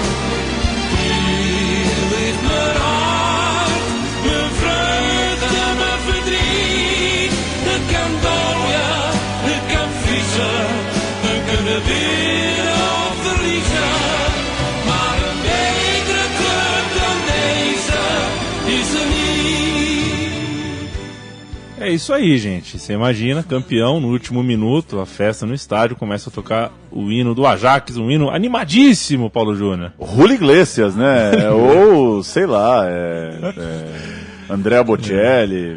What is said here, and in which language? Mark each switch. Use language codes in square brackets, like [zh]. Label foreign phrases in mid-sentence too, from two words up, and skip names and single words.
[nl] Hier ligt mijn hart, mijn vreugde en mijn verdriet. Het kan dooien, het kan vissen, we kunnen winnen of verliezen. Maar een betere club dan deze is er niet. [pt] É isso aí, gente. Você imagina, campeão no último minuto, a festa no estádio, começa a tocar o hino do Ajax, um hino animadíssimo, Paulo Júnior. Julio Iglesias, né? Ou, sei lá, Andrea Bocelli.